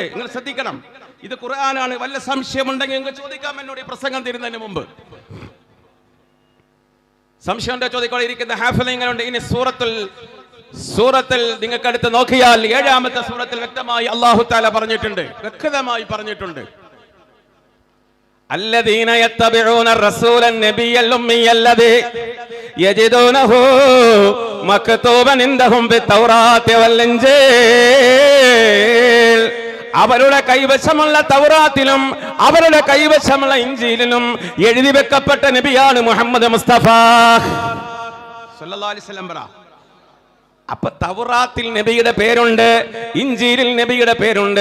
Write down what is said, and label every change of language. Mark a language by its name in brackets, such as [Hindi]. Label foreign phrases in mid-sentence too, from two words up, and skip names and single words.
[Malayalam] നിങ്ങൾ ശ്രദ്ധിക്കണം, ഇത് ഖുർആനാണ്. വല്ല സംശയമുണ്ടെങ്കിൽ നിങ്ങൾക്ക് ചോദിക്കാം എന്നോട് ഈ പ്രസംഗം തീരുന്നതിന് മുമ്പ്. സംശയം ഉണ്ടോ ചോദിക്കോളെ. ഇരിക്കുന്ന ഹാഫിളുണ്ട്. ഇനി സൂറത്തിൽ നിങ്ങൾക്ക് അടുത്ത് നോക്കിയാൽ 7-ാമത്തെ സൂറത്തിൽ വ്യക്തമായി [Arabic] الله تعالى [Malayalam] പറഞ്ഞിട്ടുണ്ട്, വ്യക്തമായി പറഞ്ഞിട്ടുണ്ട്. [Arabic] الذين يتبعون الرسول النبي الأمي الذي يجدونه مكتوبا عندهم بالتوراة والإنجيل. [Malayalam] അവരുടെ കൈവശമുള്ള തൗറാത്തിലും അവരുടെ കൈവശമുള്ള ഇഞ്ചീലിലും എഴുതി വെക്കപ്പെട്ട നബിയാണ് മുഹമ്മദ് മുസ്തഫ [Arabic] صلى الله عليه وسلم. [Malayalam] അപ്പൊ തൗറാത്തിൽ നബിയുടെ പേരുണ്ട്, ഇഞ്ചീലിൽ നബിയുടെ പേരുണ്ട്.